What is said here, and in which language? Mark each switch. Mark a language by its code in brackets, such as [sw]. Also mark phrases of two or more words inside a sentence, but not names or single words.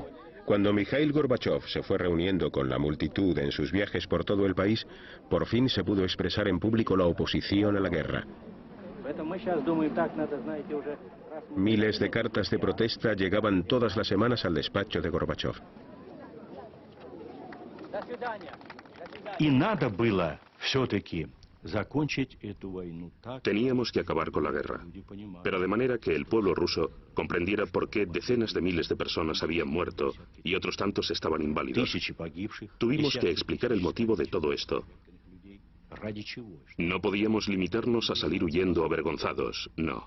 [es] Cuando Mikhail Gorbachev se fue reuniendo con la multitud en sus viajes por todo el país, por fin se pudo expresar en público la oposición a la guerra. Miles de cartas de protesta llegaban todas las semanas al despacho de Gorbachev. [ru] И надо было все-таки закончить эту войну так. [es] Teníamos que acabar con la guerra, pero de manera que el pueblo ruso comprendiera por qué decenas de miles de personas habían muerto y otros tantos estaban inválidos. Tuvimos que explicar el motivo de todo esto. No podíamos limitarnos a salir huyendo avergonzados, no.